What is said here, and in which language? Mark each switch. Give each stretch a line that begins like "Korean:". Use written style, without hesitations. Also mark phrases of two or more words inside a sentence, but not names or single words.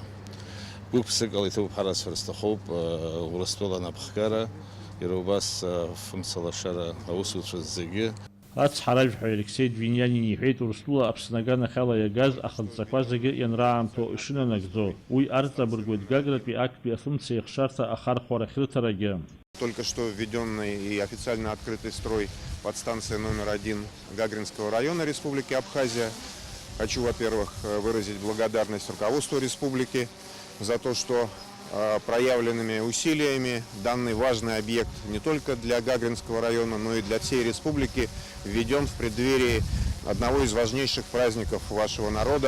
Abkhazian: Гәык-ԥсыкала иҭоуп ҳарасҳәар сҭахуп Урыстәыла анапхгара, иара убас афымца лашара аусуцәа зегьы. Ацҳаражәҳәаҩ Алексеи Двинянини иҳәеит Урыстәыла Аԥсны аганахь ала иагаз ахынҵақәа зегьы ианраамҭоу ишынанагӡо. Уи арҵабыргуеит Гагратәи актәи афымца еихшарҭа ахархәарахь рыҭарагьы.
Russian: Только что введенный и официально открытый строй подстанции номер 1 Гагринского района Республики Абхазия. Хочу, во-первых, выразить благодарность руководству республики за то, что проявленными усилиями данный важный объект не только для Гагринского района, но и для всей республики введен в преддверии одного из важнейших праздников вашего народа.